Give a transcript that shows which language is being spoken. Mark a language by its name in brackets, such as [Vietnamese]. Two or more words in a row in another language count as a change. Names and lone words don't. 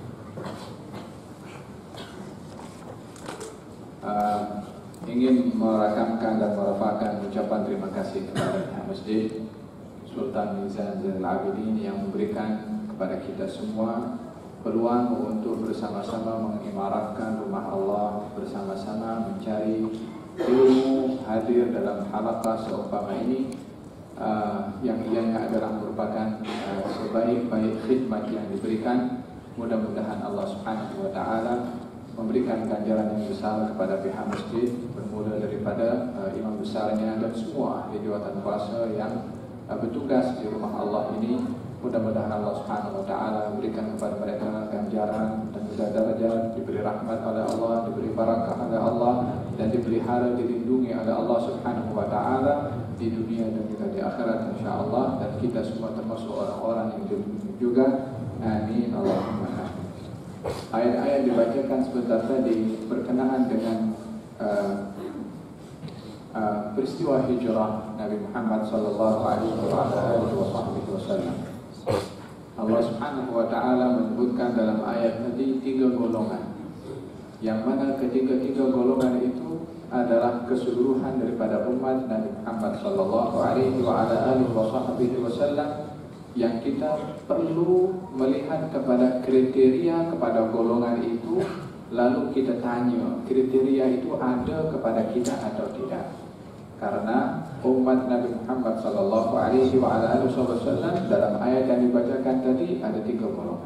[Malay] Ingin merakamkan dan merafakkan ucapan terima kasih kepada Pihak Masjid Sultan Mizan Zainal Abidin yang memberikan kepada kita semua peluang untuk bersama-sama mengimarahkan rumah Allah, bersama-sama mencari ilmu, hadir dalam halaqah seumpama ini, yang ianya adalah merupakan sebaik-baik khidmat yang diberikan. Mudah-mudahan Allah [Arabic] سبحانه وتعالى [Malay] memberikan ganjaran yang besar kepada pihak masjid, bermula daripada imam besarnya dan semua ahli jawatan kuasa yang bertugas di rumah Allah ini. Mudah-mudahan Allah [Arabic] سبحانه وتعالى [Malay] memberikan kepada mereka ganjaran dan juga darajat, diberi rahmat oleh Allah, diberi barakah oleh Allah, dan dipelihara, dilindungi oleh Allah [Arabic] سبحانه وتعالى [Malay] di dunia dan juga di akhirat insyaallah, dan kita semua termasuk orang-orang yang dilindungi juga. Amin. [Arabic] اللهم آمين. [Malay] Ayat-ayat dibacakan sebentar tadi berkenaan dengan peristiwa hijrah Nabi Muhammad [Arabic] صلى الله عليه وسلم. [Malay] Allah [Arabic] سبحانه وتعالى [Malay] menyebutkan dalam ayat tadi 3 golongan, yang mana ketiga-tiga golongan itu adalah keseluruhan daripada umat Nabi Muhammad [Arabic] صلى الله عليه وسلم, [Malay] yang kita perlu melihat kepada kriteria kepada golongan itu, lalu kita tanya kriteria itu ada kepada kita atau tidak. Karena umat Nabi Muhammad [Arabic] صلى الله عليه وسلم [Malay] dalam ayat yang dibacakan tadi ada 3 golongan.